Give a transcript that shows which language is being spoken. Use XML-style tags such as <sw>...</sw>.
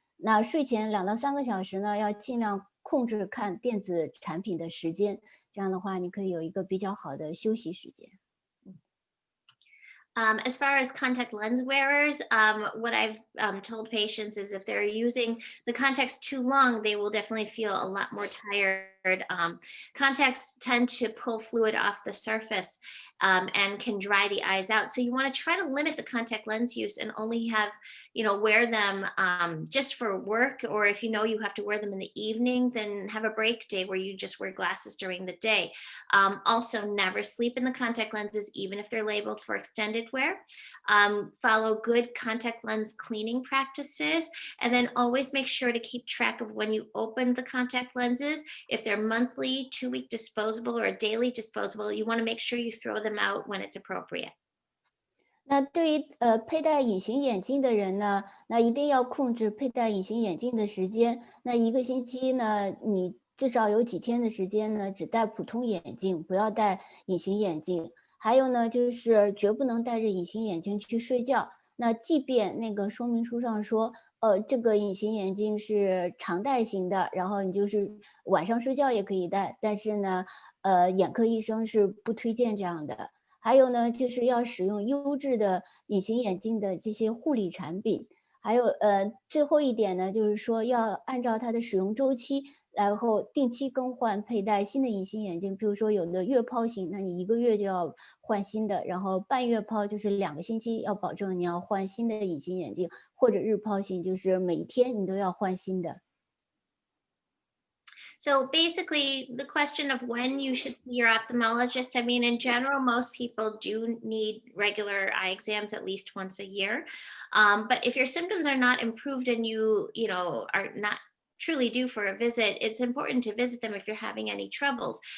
<zh>那睡前2到3个小时呢，要尽量控制看电子产品的时间，这样的话你可以有一个比较好的休息时间。</zh> <en>As far as contact lens wearers, what I've told patients is if they're using the contacts too long, they will definitely feel a lot more tired. Contacts tend to pull fluid off the surface and can dry the eyes out. So you want to try to limit the contact lens use and only have, wear them just for work, or if you have to wear them in the evening, then have a break day where you just wear glasses during the day. Also, never sleep in the contact lenses, even if they're labeled for extended wear. Follow good contact lens cleaning practices, and then always make sure to keep track of when you open the contact lenses. If they're monthly, 2-week disposable, or a daily disposable, you want to make sure you throw them out when it's appropriate.</en> <zh>那对于佩戴隐形眼镜的人呢，那一定要控制佩戴隐形眼镜的时间。那1个星期呢，你至少有几天的时间呢，只戴普通眼镜，不要戴隐形眼镜。还有呢，就是绝不能戴着隐形眼镜去睡觉。那即便那个说明书上说，这个隐形眼镜是常戴型的，然后你就是晚上睡觉也可以戴，但是呢，眼科医生是不推荐这样的。还有呢，就是要使用优质的隐形眼镜的这些护理产品。还有最后一点呢，就是说要按照它的使用周期，然后定期更换佩戴新的隐形眼镜。比如说有的月抛型，那你1个月就要换新的，然后半月抛就是2个星期要保证你要换新的隐形眼镜，或者日抛型就是每天你都要换新的。</zh> <en>So basically, the question of when you should see your ophthalmologist, I mean, in general, most people do need regular eye exams at least once a year. But if your symptoms are not improved and you are not truly due for a visit, it's important to visit them if you're having any troubles.</en>